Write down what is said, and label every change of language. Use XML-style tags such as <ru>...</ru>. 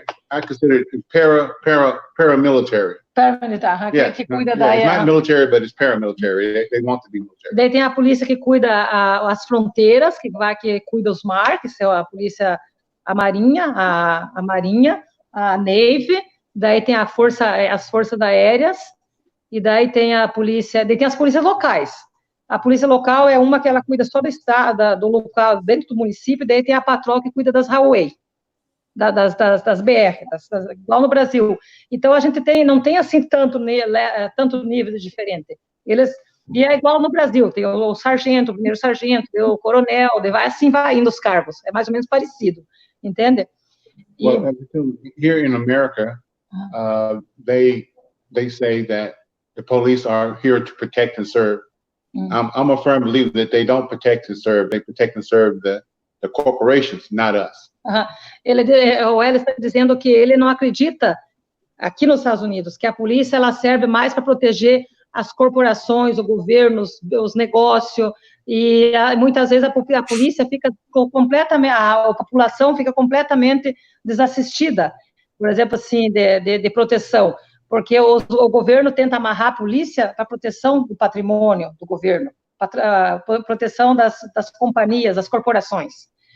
<en>I consider it paramilitary.</en> <pt>Paramilitar, que cuida da...</pt> <en>It's not military, but it's paramilitary. They want to be military.</en> <pt>Daí tem a polícia que cuida as fronteiras, que cuida os mares, que é a polícia, a Marinha, a Navy. Daí tem as forças aéreas, e daí tem a polícia, daí tem as polícias locais. A polícia local é uma que ela cuida só do estado, do local, dentro do município, daí tem a patrol que cuida das highway. das BR, igual no Brasil. Então, a gente não tem assim tanto nível diferente. E é igual no Brasil, tem o sargento, o primeiro sargento, o coronel, vai indo os cargos, é mais ou menos parecido, entende?</pt> <en>Well, here in America, they say that the police are here to protect and serve. I'm a firm believer that they don't protect and serve. They protect and serve the corporations, not us.</en> <pt>O Hélio está dizendo que ele não acredita, aqui nos Estados Unidos, que a polícia ela serve mais para proteger as corporações, o governo, os negócios, e muitas vezes a polícia fica completamente, a população fica completamente desassistida, por exemplo, assim, de proteção, porque o governo tenta amarrar a polícia para proteção do patrimônio do governo, para proteção das companhias, das corporações.</pt>